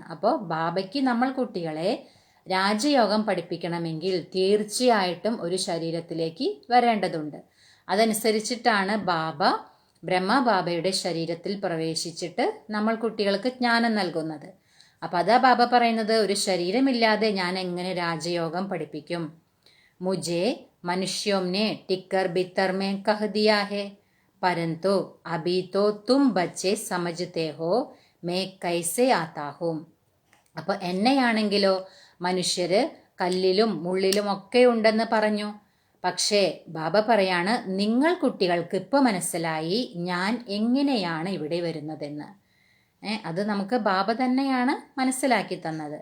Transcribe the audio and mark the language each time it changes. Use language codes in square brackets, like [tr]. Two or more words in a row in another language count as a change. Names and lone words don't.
[ml] അപ്പോൾ ബാബയ്ക്ക് നമ്മൾ കുട്ടികളെ രാജയോഗം പഠിപ്പിക്കണമെങ്കിൽ തീർച്ചയായിട്ടും ഒരു ശരീരത്തിലേക്ക് വരേണ്ടതുണ്ട്. അതനുസരിച്ചിട്ടാണ് ബാബ ബ്രഹ്മബാബയുടെ ശരീരത്തിൽ പ്രവേശിച്ചിട്ട് നമ്മൾ കുട്ടികൾക്ക് ജ്ഞാനം നൽകുന്നത്. അപ്പം അതാ ബാബ പറയുന്നത്, ഒരു ശരീരമില്ലാതെ ഞാൻ എങ്ങനെ രാജയോഗം പഠിപ്പിക്കും? [hi] മുझे मनुष्यों ने टिक्कर बितर में कह दिया है, परंतु अभी तो तुम बच्चे समझते हो मैं कैसे आता हूँ. [ml] അപ്പോൾ എന്നെയാണെങ്കിലോ മനുഷ്യര് കല്ലിലും മുള്ളിലും ഒക്കെ ഉണ്ടെന്ന് പറഞ്ഞു. പക്ഷേ ബാബ പറയാണ്, നിങ്ങൾ കുട്ടികൾക്ക് ഇപ്പോൾ മനസ്സിലായി ഞാൻ എങ്ങനെയാണ് ഇവിടെ വരുന്നതെന്ന്. അത് നമുക്ക് ബാബ തന്നെയാണ് മനസ്സിലാക്കി തന്നത്.